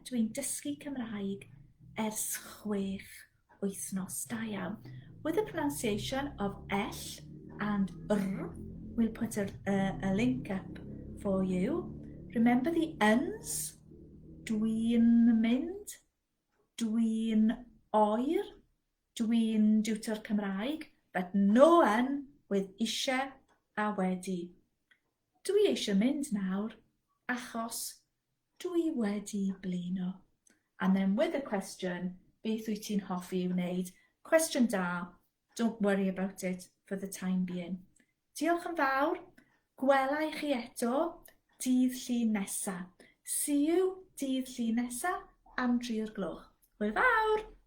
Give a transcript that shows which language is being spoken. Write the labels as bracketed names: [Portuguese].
[Welsh] Dwi'n dysgu Cymraeg ers 6 wythnos. Da iawn. [English] With the pronunciation of L and R, we'll put a link up for you. Remember the uns? [Welsh] Dwi'n mynd, dwi'n oer, dwi'n diwtor Cymraeg, [English] but no un with eisiau a wedi. [Welsh] Dwi eisiau mynd nawr, achos dwi wedi blino. [English] And then with a question, [Welsh] beth wyt ti'n hoffi i'w wneud? [English] Question da, don't worry about it for the time being. [Welsh] Diolch yn fawr, gwela i chi eto dydd Llun nesa. [English] See you [Welsh] dydd Llun nesa am 3 o'r gloch. Hwyl fawr!